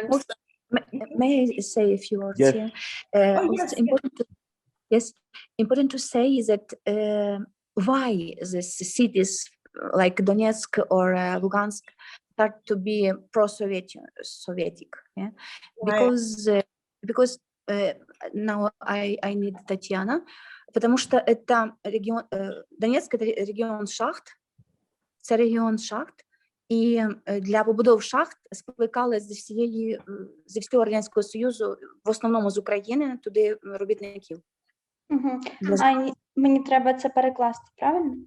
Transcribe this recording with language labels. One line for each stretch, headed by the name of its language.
English: Also, may I say a few words Yes. here? Oh, Also yes. important to say is that why these cities like Donetsk or Lugansk start to be pro-Soviet, yeah? Because now I need Tetiana,
Russian: потому что это регион, Донецк это
Ukrainian: регіон шахт, це регіон шахт, і для побудов шахт скликали зі всього Радянського Союзу, в основному з України, туди робітників. Мені треба це перекласти, правильно?